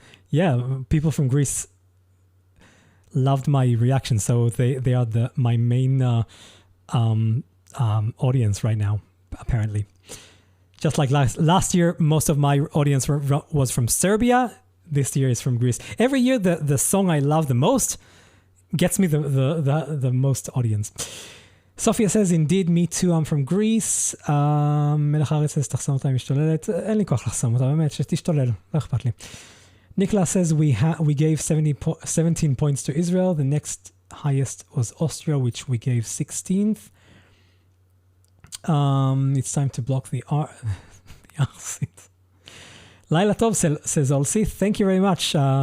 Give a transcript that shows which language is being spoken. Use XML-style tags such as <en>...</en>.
<en>Yeah, people from Greece loved my reaction, so they are my main audience right now, apparently. Just like last year, most of my audience was from Serbia. This year is from Greece. Every year, the song I love the most gets me the most audience. Sophia says, indeed, me too, I'm from Greece.</en> <he>מלך הארץ says, תחסום אותה, היא משתוללת. אין לי כוח לחסום אותה, באמת, שתשתולל, לא אכפת לי.</he> <en>Nicholas says, we gave 17 points to Israel. The next highest was Austria, which we gave 16th. It's time to block the arseat. Laila Tov says, Olsi, thank you very much.</en>